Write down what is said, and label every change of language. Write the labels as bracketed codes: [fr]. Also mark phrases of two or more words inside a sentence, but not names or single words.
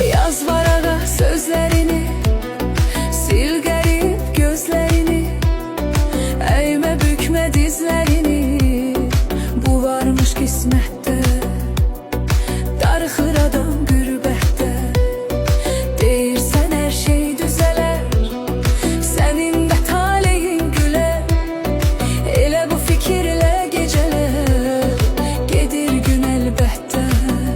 [tr] Yaz varağa sözlerini, sil garip gözlerini, eğme bükme dizlerini. Bu varmış kismette, [az] darıxır adam qürbətdə. Deyirsən hər şey düzələr, sənin də taleyin gülər. Elə bu fikirlə gecələr, gedir gün əlbəttə.